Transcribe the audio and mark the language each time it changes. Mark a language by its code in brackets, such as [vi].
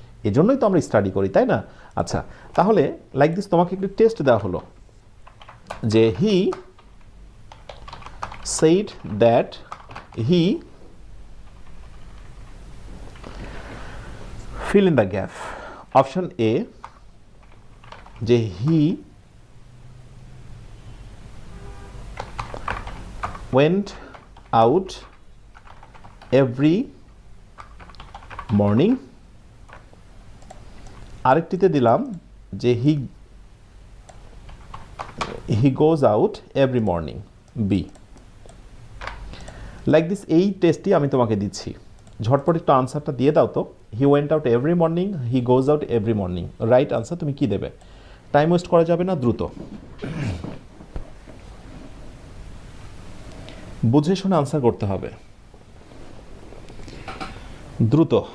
[bn] এজন্যই তো আমরা স্টাডি করি, তাই না? আচ্ছা, তাহলে লাইক দিস তোমাকে একটু টেস্ট দেওয়া হলো যে [en] He said that he, fill in the gap. Option A, যে he went out every morning. [bn] আরেকটিতে দিলাম যে [en] he goes out every morning. B. [bn] Like this, এই টেস্টটি আমি তোমাকে দিচ্ছি, ঝটপট একটু আনসারটা দিয়ে দাও তো। [en] he went out every morning, he goes out every morning, right answer [bn] তুমি কি দেবে? টাইম ওয়েস্ট করা যাবে না, দ্রুত বুঝে শুনে আনসার করতে হবে, দ্রুত।